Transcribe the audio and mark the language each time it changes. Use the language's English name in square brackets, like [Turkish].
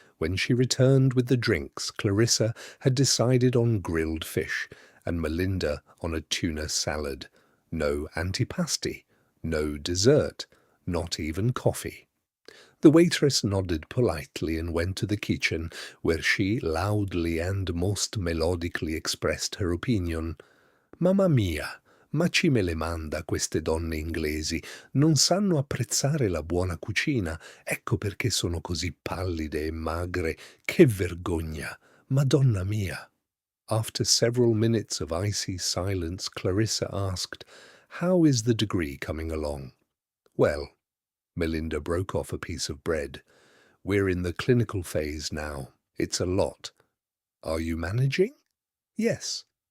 [English] When she returned with the drinks, Clarissa had decided on grilled fish, and Melinda on a tuna salad. No antipasti, no dessert, not even coffee. The waitress nodded politely and went to the kitchen, where she loudly and most melodically expressed her opinion. [Italian] Mamma mia! Ma ci me le manda queste donne inglesi, non sanno apprezzare la buona cucina, ecco perché sono così pallide e magre, che vergogna, Madonna mia. [English] After several minutes of icy silence, Clarissa asked, "How is the degree coming along?" "Well," Melinda broke off a piece of bread, "we're in the clinical phase now. It's a lot. Are you managing?" "Yes."